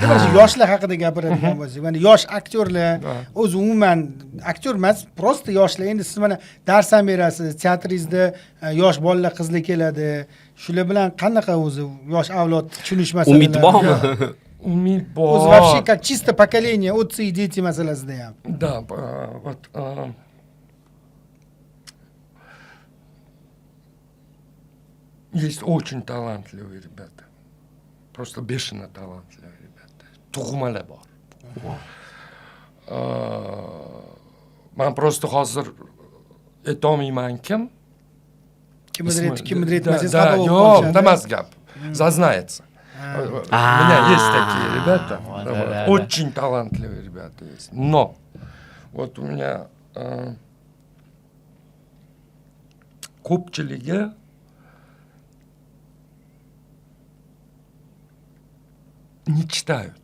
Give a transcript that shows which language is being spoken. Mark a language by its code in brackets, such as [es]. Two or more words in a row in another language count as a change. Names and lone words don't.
[uz] Mana shu yoshlar haqida gapiradigan bo'lsak, mana yosh aktyorlar, o'zi umuman aktyor emas, prosta yoshlar. Endi siz mana dars ham berasiz, teatringizda yosh bolalar, qizlar keladi. Shular bilan qanaqa o'zi yosh avlod tushunish masalalari? Umid bormi? Umid bor. O'zi [ru] вообще как чисто поколение, отцы и дети [uz] masalasida ham. [ru] Да, вот есть очень талантливые ребята. Просто бешено талантливые ребята. [uz] Tug'malar bor. Men просто hozir aytolmayman kim. Kimdir aytmasangiz [ru] Да, [uz] xafa bo'lib yo'q, qolishadi. damas gap. [ru] Зазнается. У меня есть такие ребята. Очень талантливые ребята есть. Но вот у меня ko'pchiligi не читают.